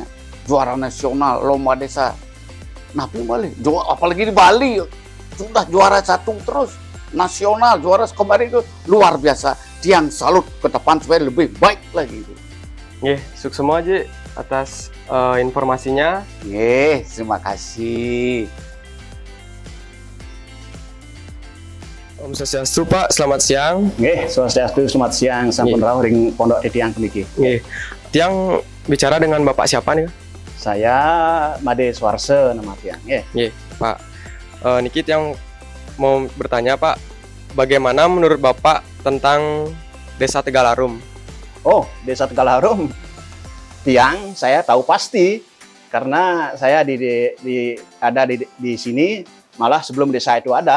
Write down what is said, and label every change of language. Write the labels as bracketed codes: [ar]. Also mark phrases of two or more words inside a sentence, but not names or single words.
[id] Juara nasional, lomba desa. Napi boleh, apalagi di Bali sudah juara 1 terus. Nasional, juara kemarin itu luar biasa. Tiang salut ke depan supaya lebih baik lagi. Sukses semua Aji atas informasinya. Terima kasih. Om Swastiastu Pak, selamat siang. [ban] Swastiastu, [id] selamat siang. [ban] Sampun rawuh ring pondok Titiang niki. [id] Tiang bicara dengan Bapak siapa nih, Kang? Saya Made Swarse nama Tiang. Pak. Niki Tiang mau bertanya Pak, bagaimana menurut Bapak tentang Desa Tegal Harum? Oh, Desa Tegal Harum. Tiang saya tahu pasti karena saya ada di sini, malah sebelum desa itu ada.